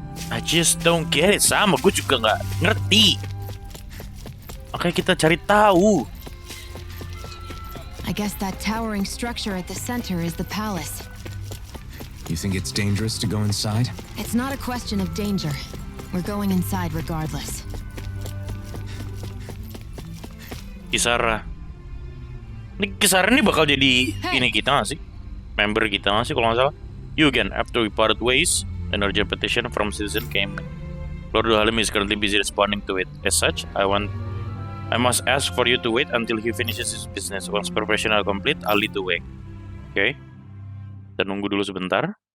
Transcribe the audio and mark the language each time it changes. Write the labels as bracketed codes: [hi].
[en] I just don't get it. [id] Sama, gue juga nggak ngerti. Makanya kita cari tahu. [en] I guess that towering structure at the center is the palace. You think it's dangerous to go inside? It's not a question of danger. We're going inside regardless. Kisara. [id] Ini Kisara ini bakal jadi ini kita nggak sih? Member kita nggak sih kalau nggak salah? [en] You again, after we parted ways, an urgent petition from citizen came in. Lord Dohalim is currently busy responding to it. As such, I must ask for you to wait until he finishes his business. Once preparation are complete, I'll lead the way. [id] Okay? Kita nunggu dulu sebentar.